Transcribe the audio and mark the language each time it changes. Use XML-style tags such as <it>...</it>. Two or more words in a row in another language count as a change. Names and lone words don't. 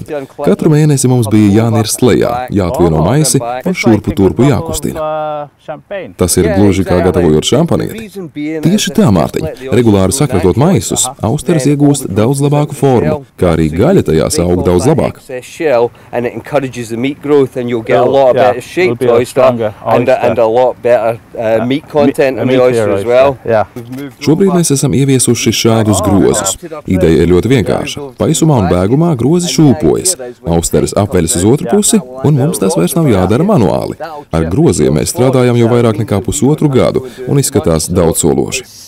<lv>Katru mēnesi mums bija jānirst lejā, jāatvieno maisi un šurpu turpu jākustina. Tas ir gluži kā gatavojot šampanieti. Tieši tā, Mārtiņ, regulāri sakratot maisus, austeres iegūst daudz labāku formu, kā arī gaļa tajās aug daudz labāk.</lv> <en>Meat growth, and you'll get a lot better shaped oyster and a lot better meat content in the oyster as well.</en> <lv>Šobrīd mēs esam ieviesuši šādus grozus. Ideja ir ļoti vienkārša. Paisumā un bēgumā grozi šūpojas. Austeres apveļas uz otru pusi, un mums tas vairs nav jādara manuāli. Ar groziem mēs strādājam jau vairāk nekā pusotru gadu, un izskatās daudzsološi.</lv>